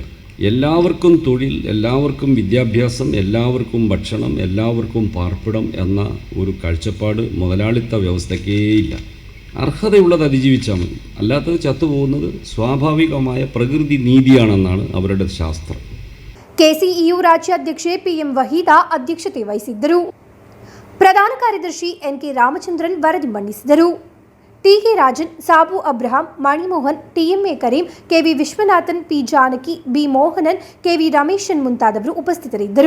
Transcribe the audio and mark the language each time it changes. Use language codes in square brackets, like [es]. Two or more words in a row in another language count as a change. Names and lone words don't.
[ml] എല്ലാവർക്കും തൊഴിൽ, എല്ലാവർക്കും വിദ്യാഭ്യാസം, എല്ലാവർക്കും ഭക്ഷണം, എല്ലാവർക്കും പാർപ്പിടം എന്ന ഒരു കാഴ്ചപ്പാട് മുതലാളിത്ത വ്യവസ്ഥയ്ക്കേയില്ല. അർഹതയുള്ളത് അതിജീവിച്ചാൽ മതി, അല്ലാത്തത് ചത്തുപോകുന്നത് സ്വാഭാവികമായ പ്രകൃതി നീതിയാണെന്നാണ് അവരുടെ ശാസ്ത്രം. [kn] ಕೆಸಿಇಯು ರಾಜ್ಯಾಧ್ಯಕ್ಷೆ ಪಿಎಂ ವಹೀದಾ ಅಧ್ಯಕ್ಷತೆ ವಹಿಸಿದ್ದರು. ಪ್ರಧಾನ ಕಾರ್ಯದರ್ಶಿ ಎನ್ಕೆ ರಾಮಚಂದ್ರನ್ ವರದಿ ಮಂಡಿಸಿದರು. ಟಿಕೆ ರಾಜನ್, ಸಾಬು ಅಬ್ರಹಾಂ, ಮಣಿಮೋಹನ್, ಟಿಎಂಎ ಕರೀಂ, ಕೆವಿ ವಿಶ್ವನಾಥನ್, ಪಿ ಜಾನಕಿ, ಬಿ ಮೋಹನನ್, ಕೆವಿ ರಮೇಶನ್ ಮುಂತಾದವರು ಉಪಸ್ಥಿತರಿದ್ದರು.